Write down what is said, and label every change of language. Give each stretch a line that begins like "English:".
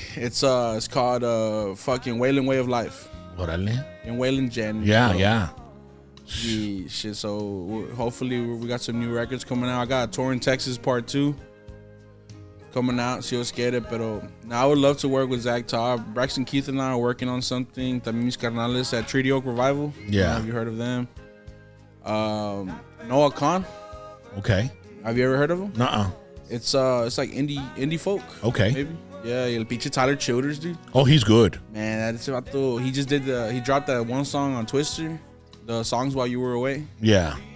English: It's called fucking Wailing Way of Life.
Spanish: Órale.
English: In Wailing Jen. Yeah. Yeah, shit. So hopefully we got some new records coming out. I got a Tour in Texas Part 2 coming out.
Spanish: Si Dios quiere. Pero
English: now I would love to work with Zach Todd. Braxton Keith and I are working on something.
Spanish: También mis carnales at Treaty Oak Revival.
English: Yeah. Have you heard of them? Noah Khan. Okay. Have you ever heard of him? Nuh-uh. It's like indie folk. Okay. Maybe. Yeah,
Spanish: el pinche
English: Tyler Childers, dude. Oh, he's good. Man, that's vato. He just he dropped that one song on Twister, the songs while you were away. Yeah.